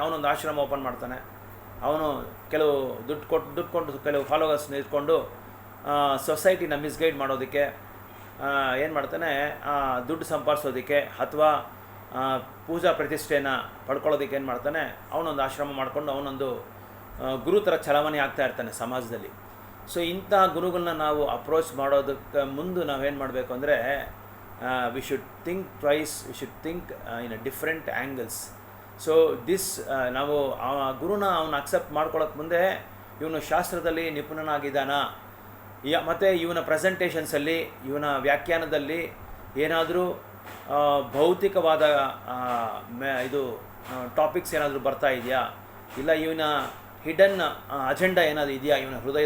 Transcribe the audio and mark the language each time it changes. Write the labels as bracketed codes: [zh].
[kn] ಅವನೊಂದು ಆಶ್ರಮ ಓಪನ್ ಮಾಡ್ತಾನೆ. ಅವನು ಕೆಲವು ದುಡ್ಡು ಕೊಟ್ಟು ಕೆಲವು ಫಾಲೋವರ್ಸ್ ನಿಲ್ಕೊಂಡು ಸೊಸೈಟಿನ ಮಿಸ್ಗೈಡ್ ಮಾಡೋದಕ್ಕೆ ಏನು ಮಾಡ್ತಾನೆ, ದುಡ್ಡು ಸಂಪಾದಿಸೋದಕ್ಕೆ ಅಥವಾ ಪೂಜಾ ಪ್ರತಿಷ್ಠೆನ ಪಡ್ಕೊಳ್ಳೋದಕ್ಕೆ ಏನು ಮಾಡ್ತಾನೆ, ಅವನೊಂದು ಆಶ್ರಮ ಮಾಡಿಕೊಂಡು ಅವನೊಂದು ಗುರು ಥರ ಚಲಾವಣೆ ಆಗ್ತಾ ಇರ್ತಾನೆ ಸಮಾಜದಲ್ಲಿ. ಸೊ ಇಂಥ ಗುರುಗಳನ್ನ ನಾವು ಅಪ್ರೋಚ್ ಮಾಡೋದಕ್ಕೆ ಮುಂದೆ ನಾವೇನು ಮಾಡಬೇಕು ಅಂದರೆ, [en] we should think twice, we should think in a different angles. [kn] So this ನಾವು ಆ ಗುರುನ ಅವನು ಅಕ್ಸೆಪ್ಟ್ ಮಾಡ್ಕೊಳ್ಳೋಕೆ ಮುಂದೆ ಇವನು ಶಾಸ್ತ್ರದಲ್ಲಿ ನಿಪುಣನಾಗಿದ್ದಾನ, ಮತ್ತು ಇವನ ಪ್ರೆಸೆಂಟೇಷನ್ಸಲ್ಲಿ, ಇವನ ವ್ಯಾಖ್ಯಾನದಲ್ಲಿ ಏನಾದರೂ ಭೌತಿಕವಾದ ಇದು ಟಾಪಿಕ್ಸ್ ಏನಾದರೂ ಬರ್ತಾ ಇದೆಯಾ, ಇಲ್ಲ ಇವನ ಹಿಡನ್ ಅಜೆಂಡಾ ಏನಾದರೂ ಇದೆಯಾ, ಇವನ